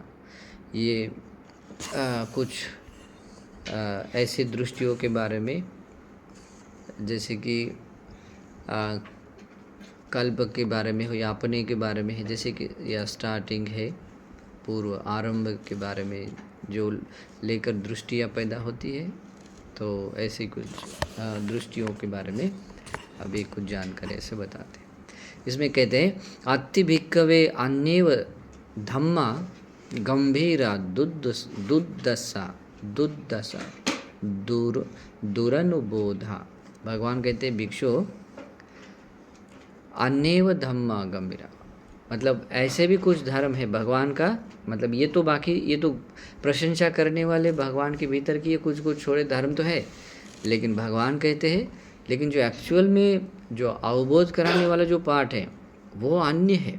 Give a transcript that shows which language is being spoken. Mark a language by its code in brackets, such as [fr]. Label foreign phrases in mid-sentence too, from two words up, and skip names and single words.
[hi] ये कुछ ऐसी दृष्टियों के बारे में, जैसे कि कल्प के बारे में हो या अपने के बारे में है, जैसे कि यह स्टार्टिंग है, पूर्व आरंभ के बारे में जो लेकर दृष्टियाँ पैदा होती है। तो ऐसी कुछ दृष्टियों के बारे में अभी कुछ जानकारी ऐसे बताते हैं। इसमें कहते हैं [pi] अति भिक्कवे अन्येव धम्मा गंभीरा दुर्दशा दुरनुबोधा। [hi] भगवान कहते हैं भिक्षु [pi] अन्येव धम्मा गंभीरा, [hi] मतलब ऐसे भी कुछ धर्म है भगवान का, मतलब ये तो बाकी ये तो प्रशंसा करने वाले भगवान के भीतर की ये कुछ छोड़े धर्म तो है, लेकिन भगवान कहते हैं लेकिन जो एक्चुअल में जो अवबोध कराने वाला जो पार्ट है वो अन्य है।